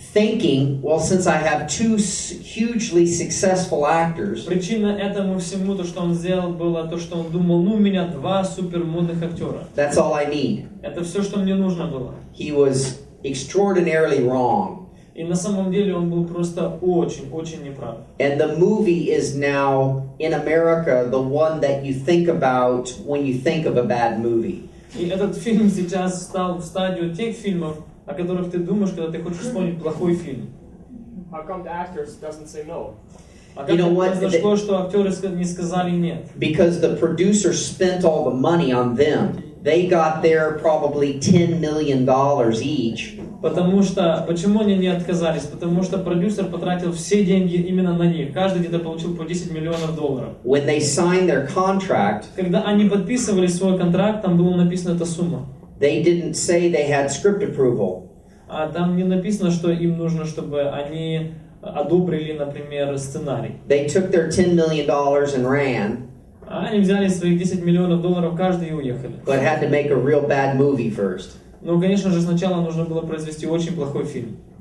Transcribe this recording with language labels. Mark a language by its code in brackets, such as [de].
[en] thinking, well, since I have two hugely successful actors, [ru] Причина этому всему, то, что он сделал, было то, что он думал, у меня два супермодных актера. [en] that's all I need. [ru] Это все, что мне нужно было. [en] He was extraordinarily wrong. [ru] И на самом деле он был просто очень неправ. [en] And the movie is now, in America, the one that you think about when you think of a bad movie. [ru] И этот фильм сейчас стал в стадию тех фильмов, о которых ты думаешь, когда ты хочешь вспомнить плохой фильм. [en] How come the actors doesn't say no? [ru] А как произошло, что актеры не сказали нет? [en] Because the producer spent all the money on them. They got their probably $10 million each. [ru] Потому что, почему они не отказались? Потому что продюсер потратил все деньги именно на них. Каждый где-то получил по $10 миллионов. [en] When they signed their contract, [ru] Когда они подписывали свой контракт, там была написана эта сумма. [en] they didn't say they had script approval. [ru] А там не написано, что им нужно, чтобы они одобрили, например, сценарий. [en] They took their $10 million and ran, [ru] А они взяли своих $10 миллионов каждый и уехали. [en] but had to make a real bad movie first. [ru] Ну, конечно же, сначала нужно было произвести очень плохой фильм.